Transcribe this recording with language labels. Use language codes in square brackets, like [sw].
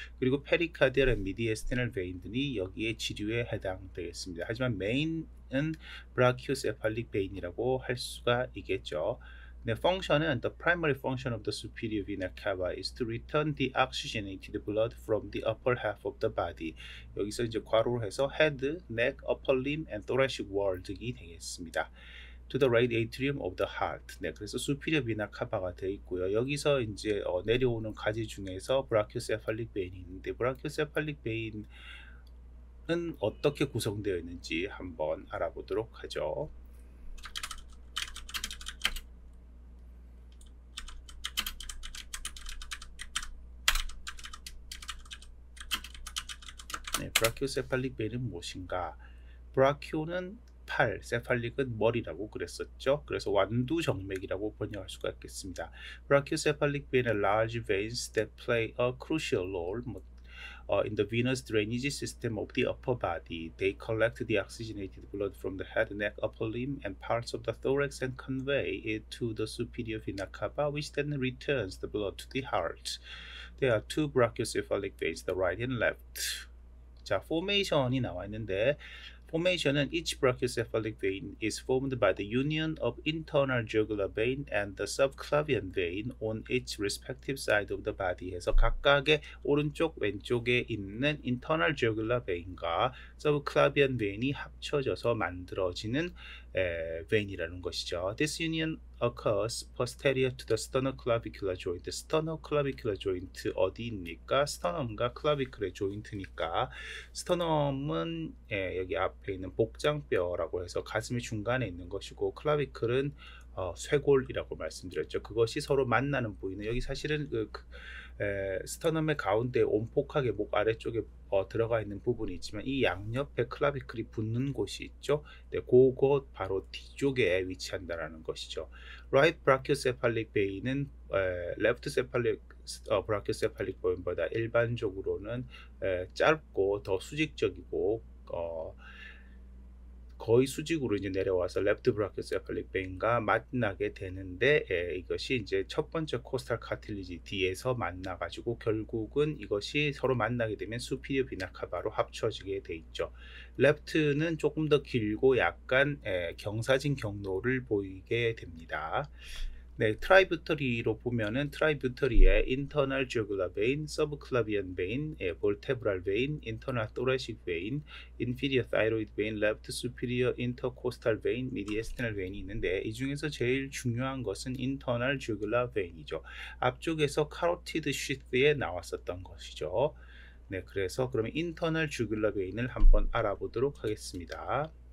[ko] 그리고 페리카디얼 미디에스테널 베인들이 여기에 지류에 해당되겠습니다. 하지만 메인은 브라키오세팔릭 베인이라고 할 수가 있겠죠. [en] The function은 the primary function of the superior vena cava is to return the oxygenated blood from the upper half of the body. [ko] 여기서 이제 괄호로 해서 [en] head, neck, upper limb, and thoracic wall [ko] 등이 되겠습니다. [en] To the right atrium of the heart. [ko] 네, 그래서 superior vena cava가 되어 있고요. 여기서 이제 내려오는 가지 중에서 brachiocephalic vein이 있는데 brachiocephalic vein은 어떻게 구성되어 있는지 한번 알아보도록 하죠. 네, 브라키오세팔릭 베인은 무엇인가? 브라키오는 팔, 세팔릭은 머리라고 그랬었죠. 그래서 완두정맥이라고 번역할 수가 있겠습니다. [en] Brachiocephalic vein are large veins that play a crucial role in the venous drainage system of the upper body. They collect the oxygenated blood from the head, neck, upper limb, and parts of the thorax and convey it to the superior vena cava, which then returns the blood to the heart. There are two brachiocephalic veins, the right and left. [ko] 자, 포메이션이 나와 있는데 [en] formation은 each brachiocephalic vein is formed by the union of internal jugular vein and the subclavian vein on its respective side of the body [ko] 해서 각각의 오른쪽 왼쪽에 있는 internal jugular vein과 subclavian vein이 합쳐져서 만들어지는 vein이라는 것이죠. This union occurs posterior to the sternoclavicular joint. sternoclavicular joint 어디입니까? sternum과 clavicular joint니까 sternum은 여기 앞에 있는 복장뼈라고 해서 가슴의 중간에 있는 것이고 클라비클은 쇄골이라고 말씀드렸죠. 그것이 서로 만나는 부위는 여기 사실은 스터넘의 가운데 온폭하게 목 아래쪽에 들어가 있는 부분이 있지만 이 양옆에 클라비클이 붙는 곳이 있죠. 네, 그곳 바로 뒤쪽에 위치한다라는 것이죠. Right brachiocephalic vein은 left cephalic brachiocephalic ve인보다 일반적으로는 짧고 더 수직적이고 거의 수직으로 이제 내려와서 레프트 브라키오세팔릭 베인과 만나게 되는데 이것이 이제 첫 번째 코스탈 카틸리지 뒤에서 만나 가지고 결국은 이것이 서로 만나게 되면 수피리어 비나 카바로 합쳐지게 돼 있죠. 레프트는 조금 더 길고 약간 경사진 경로를 보이게 됩니다. 네, 트라이뷰터리로 보면은 트라이뷰터리에 internal jugular vein, subclavian vein, vertebral vein, internal thoracic vein, inferior thyroid vein, left superior intercostal vein, mediastinal vein이 있는데 이 중에서 제일 중요한 것은 internal jugular vein이죠. 앞쪽에서 carotid sheath에 나왔었던 것이죠. 네, 그래서 그러면 internal jugular vein을 한번 알아보도록 하겠습니다.